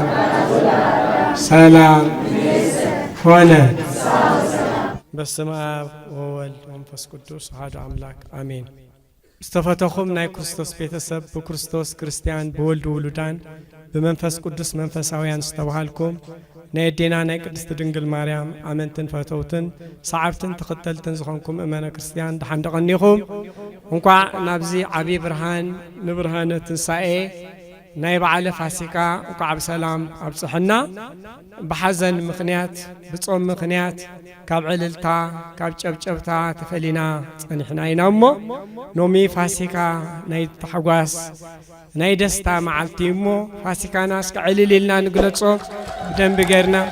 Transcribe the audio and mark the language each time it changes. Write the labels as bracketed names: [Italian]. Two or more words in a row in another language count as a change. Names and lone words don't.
[Geez] ሰላም ሆነ። በስመ አብ ወወልድ ወመንፈስ ቅዱስ አሐዱ አምላክ አሜን። [Tigrinya] ዝተፈተኹም ናይ ክርስቶስ ቤተሰብ ብክርስቶስ ክርስቲያን ብወልድ ውሉዳን ብመንፈስ ቅዱስ መንፈሳውያን ዝተባሃልኩም ናይ ኣዴና ናይ ቅድስቲ ድንግል ማርያም ኣመንትን ፈተውትን ሰዓብትን ተኸተልትን ዝኾንኩም እመነ ክርስቲያን ድሓን ደቐኒኹም እንኳዕ ናብዚ ዓብዪ ብርሃን ንብርሃነ ትንሣኤ ናይ በዓለ ፋሲካ እንኳዕ ብሰላም ኣብፅሕና። ብሓዘን ምኽንያት ብጾም ምኽንያት ካብ ዕልልታ ካብ ጨብጨብታ ተፈሊና ጸኒሕና ኢና እሞ ሎሚ ፋሲካ ናይ ተሓጓስ ናይ ደስታ መዓልቲ እሞ ፋሲካና እስከ ዕልል ኢልና ንግለጾ ብደንቢ ጌርና